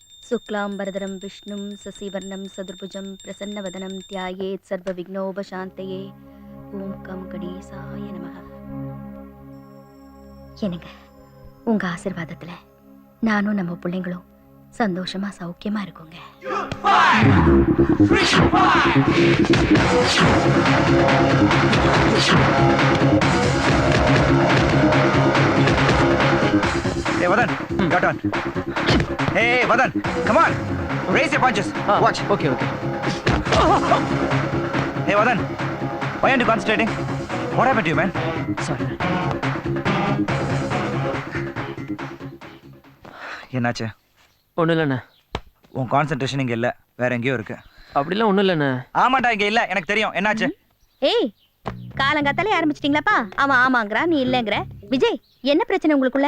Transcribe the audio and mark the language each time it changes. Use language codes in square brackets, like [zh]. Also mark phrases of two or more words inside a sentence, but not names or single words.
[sa] शुक्लांबरधरं विष्णुं शशिवर्णं सदुर्भुजं प्रसन्नवदनं ध्यायेत् सर्वविघ्नोपशान्तये ॐ गं गणेशाय नमः. [ta] என்னங்க உங்க ஆசீர்வாதத்துல நானும் நம்ம பிள்ளைங்களும் சந்தோஷமா சௌக்கியமா இருக்குங்க. [en] Hey Vadan, got on. Hey Vadan, come on, raise your punches. Watch. Okay. Hey Vadan, why aren't you concentrating? What happened to you, man? Sorry. [ta] என்னாச்சு? ஒன்றும் இல்லைண்ணே. உன் கான்சென்ட்ரேஷன் இங்கே இல்லை, வேற எங்கேயோ இருக்கு. அப்படிலாம் ஒன்றும் இல்லைண்ணே. ஆமாண்டா, இங்கே இல்லை, எனக்கு தெரியும். என்னாச்சு? ஏய், காலங்காத்தாலே ஆரம்பிச்சிட்டீங்களாப்பா? அவன் ஆமாங்கிறா, நீ இல்லைங்கிற. விஜய், என்ன பிரச்சனை உங்களுக்குள்ள?